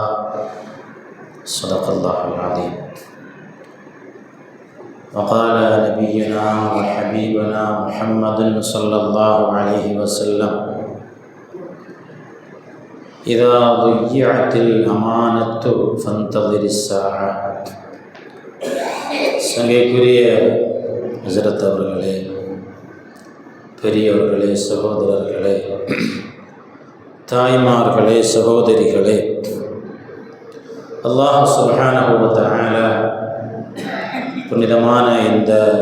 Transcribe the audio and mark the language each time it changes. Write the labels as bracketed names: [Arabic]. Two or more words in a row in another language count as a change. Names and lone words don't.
[Arabic] صدق الله العظيم. وقال نبينا وحبيبنا محمد صلى الله عليه وسلم: إذا ضيعت الأمانة فانتظر الساعة. [Tamil] சங்கைக்குரிய ஹஸரத் அவர்களே, பெரியவர்களே, சகோதரர்களே, தாய்மார்களே, சகோதரிகளே, அல்லாஹ் [Arabic] سبحانه وتعالى [Tamil] புனிதமான இந்த